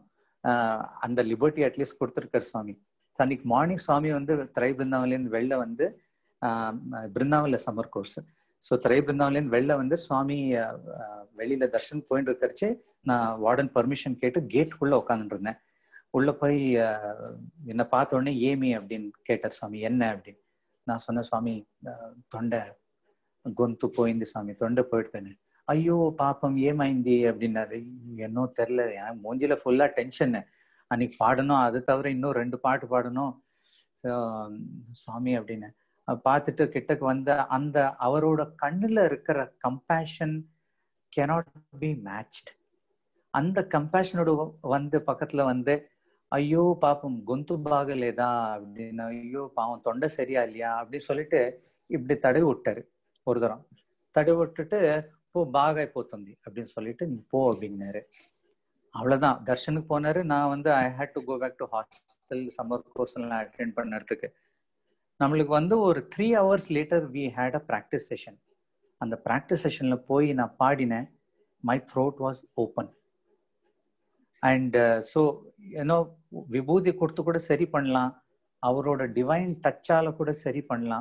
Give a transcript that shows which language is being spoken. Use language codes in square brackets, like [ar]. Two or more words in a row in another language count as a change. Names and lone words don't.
[ta] அந்த லிபர்ட்டி அட்லீஸ்ட் கொடுத்துருக்காரு சுவாமி. அன்னைக்கு மார்னிங் சுவாமி வந்து திரை பிருந்தாவன்லேருந்து வெளில வந்து, பிருந்தாவன்ல [en] summer course, [ta] ஸோ திரை பிருந்தாவன்லேருந்து வெளில வந்து சுவாமி வெளியில தர்ஷன் போயிட்டு இருக்கிறச்சு நான் [en] warden permission [ta] கேட்டு கேட்டுக்குள்ள உட்காந்துட்டு இருந்தேன். உள்ள போய் என்னை பார்த்த உடனே ஏமி அப்படின்னு கேட்டார் சுவாமி. என்ன அப்படின்னு நான் சொன்னேன், சுவாமி தொண்டை [te] గొంతు పోయింది స్వామి, తొండ పోయిடுతాను. అయ్యో పాపం ఏమైంది அப்படின்னாரு. [ta] என்னோ தெரியல, எனக்கு மூஞ்சில ஃபுல்லா டென்ஷன். அன்னைக்கு பாடணும், அது தவிர இன்னும் 2 பாட்டு பாடணும் சுவாமி அப்படின்னு பார்த்துட்டு கிட்டக்கு வந்த அந்த அவரோட கண்ணுல இருக்கிற கம்பேஷன் [en] cannot be matched. [ta] அந்த கம்பேஷனோட வந்து பக்கத்துல வந்து ஐயோ பாப்பம் [te] గొంతు బాగలేదా [ta] அப்படின்னு, ஐயோ பாவம் தொண்டை சரியா இல்லையா அப்படின்னு சொல்லிட்டு இப்படி தடவி விட்டாரு. ஒரு தரம் தடவி விட்டுட்டு போ [te] బాగ పోతుంది [ta] அப்படின்னு சொல்லிட்டு நீ போ அப்படின்னாரு. அவ்வளவுதான், தர்ஷனுக்கு போனாரு. நான் வந்து [en] I had to go back to hostel summer course [ta] எல்லாம் அட்டென்ட் பண்ணறதுக்கு. நம்மளுக்கு வந்து ஒரு [en] 3 hours later we had a practice session. [ta] அந்த [en] practice session [ta] போய் நான் பாடினேன். [en] my throat was open. and so [ta] ஏன்னோ விபூதி கொடுத்து கூட சரி பண்ணலாம், அவரோட டிவைன் டச்சால கூட சரி பண்ணலாம்.